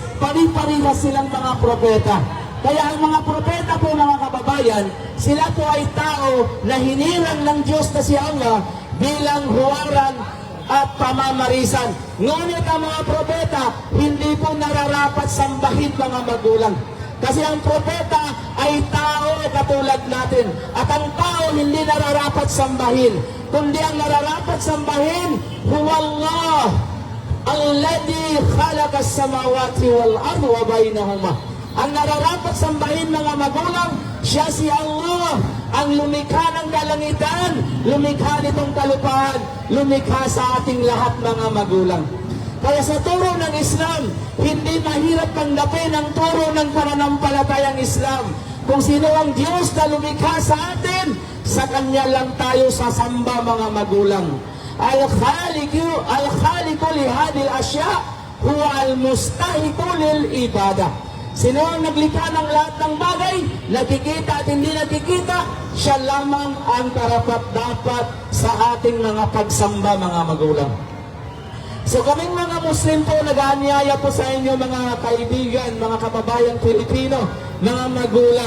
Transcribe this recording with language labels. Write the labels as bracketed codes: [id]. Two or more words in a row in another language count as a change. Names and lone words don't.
[tl] Pari-parihas silang mga propeta. Kaya ang mga propeta po, mga kababayan, sila po ay tao na hinirang ng Diyos na si Allah bilang huwaran at pamamarisan. Ngunit ang mga propeta, hindi po nararapat sambahin mga magulang. Kasi ang propeta ay tao katulad natin. At ang tao hindi nararapat sambahin. Kundi ang nararapat sambahin, [ar] هو الله الذي خلق السماوات والأرض وبينهما. [tl] Ang nararapat sambahin mga magulang, siya si Allah, ang lumikha ng kalangitan, lumikha nitong kalupaan, lumikha sa ating lahat mga magulang. Kaya sa turo ng Islam, hindi mahirap tanggapin ang turo ng pananampalatayang Islam. Kung sino ang Diyos na lumikha sa atin, sa Kanya lang tayo sasamba mga magulang. [ar] الخالق لهذه الأشياء هو المستحق للعبادة. [tl] Sino ang naglikha ng lahat ng bagay, nakikita at hindi nakikita, siya lamang ang karapat-dapat sa ating mga pagsamba mga magulang. So kaming mga Muslim po, nag-aanyaya po sa inyo mga kaibigan, mga kababayan Pilipino, mga magulang.